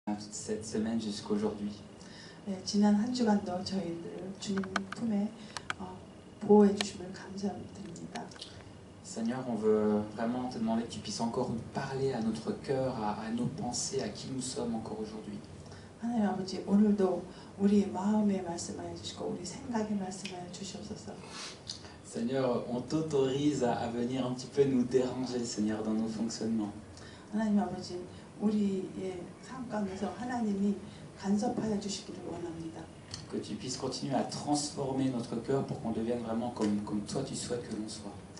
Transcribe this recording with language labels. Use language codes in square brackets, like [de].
[fr] cette semaine jusqu'aujourd'hui. [ko] 네, 지난 한 주간도 저희들 주님 품에 보호해 주심을 감사드립니다. [fr] Seigneur, on veut vraiment te demander que tu puisses encore nous parler à notre cœur, à nos pensées, à qui nous sommes encore aujourd'hui. [ko] 하나님 아버지, 오늘도 우리 마음에 말씀하여 주시고 우리 생각에 말씀하여 주시옵소서. [fr] Seigneur, on t'autorise à venir un petit peu nous déranger, Seigneur, dans nos fonctionnements. [ko] 하나님 아버지, 우리의 삶 가운데서 하나님이 간섭하여 주시기를 원합니다. [fr] Que tu puisses continuer à transformer notre cœur pour qu'on devienne vraiment comme toi tu souhaites que l'on soit.